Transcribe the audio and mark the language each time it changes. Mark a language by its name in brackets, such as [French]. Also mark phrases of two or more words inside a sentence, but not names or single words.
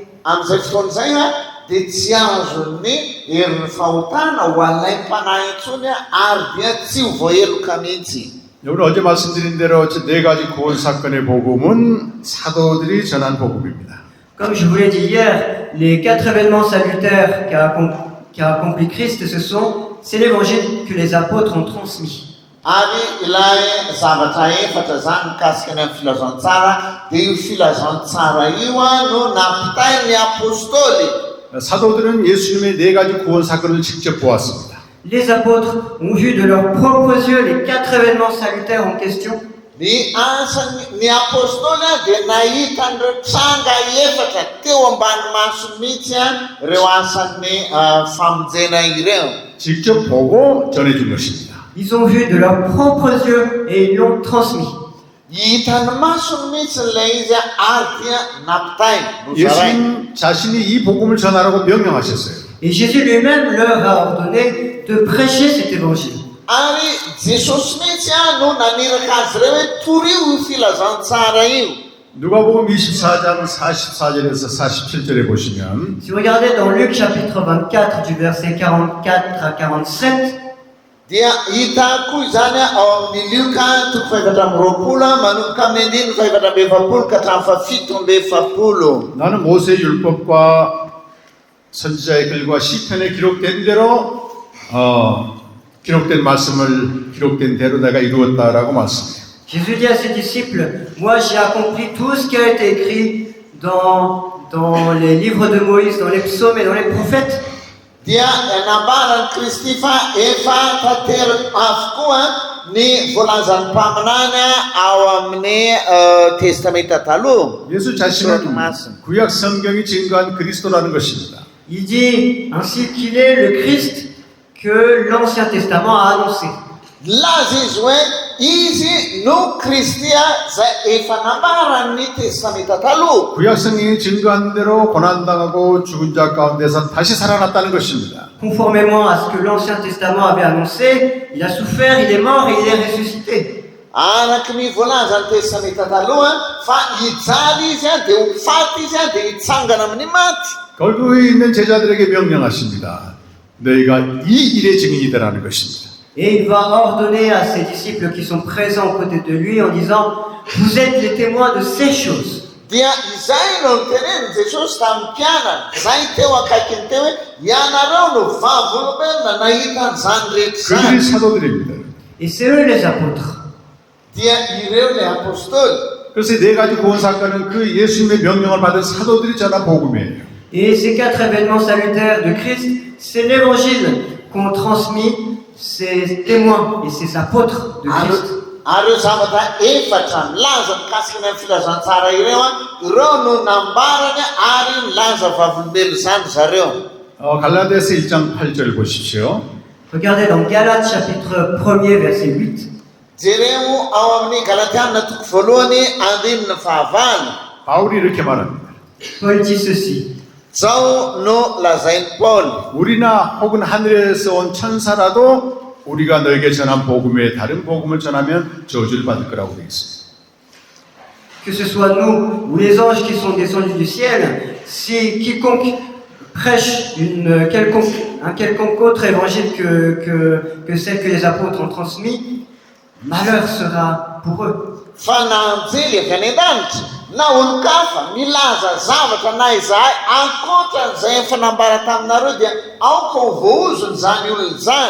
[Malagasy] Amin'izay fotoana izay dia tsy azony herin'ny fahotana ho an'ilay mpanahy intsony ary dia tsy ho voaheloka mihitsy. [Korean] 오늘 어제 말씀드린 대로 네 가지 구원 사건의 복음은 사도들이 전한 복음입니다. [French] Comme je vous l'ai dit hier, les 4 événements salutaires qu'a accompli Christ, c'est l'évangile que les apôtres ont transmis. [Malagasy] Ary ilay zavatra efatra zany mikasika ny amin'ny filazantsara dia io filazantsara io no nampitain'ny apôstôly. [Korean] 사도들은 예수님의 네 가지 구원 사건을 직접 보았습니다. [French] Les apôtres ont vu de leurs propres yeux les 4 événements salutaires en question. [Malagasy] Ny asan'ny apôstôly dia nahita an'ireo tranga efatra teo ambany maso mihitsy ireo asan'ny famonjena ireo. [Korean] 직접 보고 전해준 것입니다. [French] Ils ont vu de leurs propres yeux et ils l'ont transmis. [Malagasy] Hitan'ny masony mihitsy ilay izy ary dia nampitainy no zarainy. [Korean] 예수님 자신이 이 복음을 전하라고 명령하셨어요. [French] Et Jésus lui-même leur a ordonné de prêcher cet évangile. [Malagasy] Ary Jesosy mihitsy no naniraka azy ireo hoe torio io filazantsara io. [Korean] 누가복음 24장 44절에서 47절에 보시면 [French] Si vous regardez dans Luc chapitre 24 du verset 44 à 47, [Malagasy] dia hita koa izany ao amin'ny Luka toko 7:20 manomboka amin'ny andiny 7:20 ka hatramin'ny 7:20. [Korean] 나는 모세의 율법과 선지자의 글과 시편에 기록된 대로 기록된 말씀을 기록된 대로 내가 이루었다라고 말씀해요. [French] Jésus dit à ses disciples, moi j'ai accompli tout ce qui a été écrit dans les livres de Moïse, dans les psaumes et dans les prophètes. [Malagasy] Dia nambaran'i Kristy fa efa tanteraka avokoa ny voalazan'ny mpaminany ao amin'ny testamenta taloha. [Korean] 예수 자신은 구약 성경이 증거한 그리스도라는 것입니다. [French] Il dit ainsi qu'il est le Christ que l'Ancien Testament a annoncé. [Malagasy] Laza izy hoe izy no Kristia zay efa nambaran'ny testamenta taloha. [Korean] 구약 성경이 증거한 대로 고난당하고 죽은 자 가운데서 다시 살아났다는 것입니다. [French] Conformément à ce que l'Ancien Testament avait annoncé, il a souffert, il est mort et il est ressuscité. [Malagasy] Araky ny voalazan'ny testamenta taloha fa hijaly izy dia ho faty izy dia hitsangana amin'ny maty. [Korean] 거기에 있는 제자들에게 명령하십니다. 너희가 이 일의 증인이다라는 것입니다. [French] Et il va ordonner à ses disciples qui sont présents aux côtés de lui en disant, vous êtes les témoins de ces choses. [Malagasy] Dia izay no niteneny Jesosy tamin'ny mpianana zay teo akaikiny teo hoe ianareo no vavolombelona nahita an'izany rehetra [Korean] 그들이 [Malagasy] zany. [Korean] 사도들입니다. [French] Et c'est eux les apôtres. [Malagasy] Dia ireo le apôstôly. [Korean] 그래서 네 가지 구원 사건은 그 예수님의 명령을 받은 사도들이 전한 복음이에요. [French] Et ces 4 événements salutaires de Christ, c'est l'évangile qu'ont transmis ces témoins et ces apôtres de Christ. [Malagasy] Ary ireo zavatra efatra milaza mikasika ny filazantsara ireo ireo no nambarany ary milaza vavolombelo zany zareo. [Korean] 갈라디아서 1장 8절 보십시오. [French] Regardez dans Galates chapitre 1er verset 8. [Malagasy] Jereo ao amin'ny Galatiana toko voalohany andininy fahavalo. [Korean] 바울이 이렇게 말합니다. [French] Paul dit ceci. [Malagasy] Zao no lazainy Paul. [Korean] 우리나 혹은 하늘에서 온 천사라도 우리가 너에게 전한 복음에 다른 복음을 전하면 저주를 받을 거라고 되어 있습니다. [French] Que ce soit nous ou les anges qui sont descendus du ciel, si quiconque prêche un quelconque autre évangile que celle que les apôtres ont transmis, malheur sera pour eux. [Malagasy] Fa nanjely avy any an-danitra na olo-kafa milaza zavatra na izahay ankoatran'izay efa nambara taminareo dia aoka ho voahozony zany olona zany.